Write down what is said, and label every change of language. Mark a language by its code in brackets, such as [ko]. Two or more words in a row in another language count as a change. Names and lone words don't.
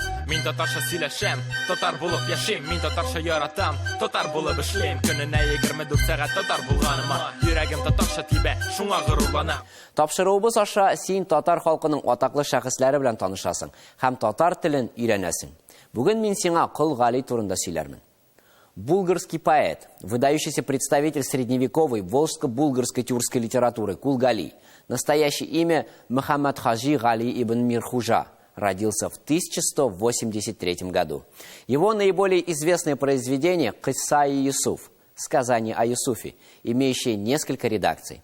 [tt] Мин татарша сөйләшәм, татар булып яшим. Мин татарша яратам, татар булып эшлим. Көненә 24 сәгать татар булганыма, йөрәгем татарша тибә, шуңа горурланам. Тапшыруыбыз аша син татар халкының атаклы шәхесләре белән танышасың һәм татар телен өйрәнәсең. Бүген мин сиңа Кол Гали турында сөйләрмен. [ru] Булгарский поэт, выдающийся представитель средневековой волжско-булгарской тюркской литературы Кул Гали. Настоящее имя Мухаммад Хаджи Гали ибн Мирхужа. Родился в 1183 году. Его наиболее известное произведение «Кисса-и Юсуф» – «Сказание о Юсуфе», имеющее несколько редакций.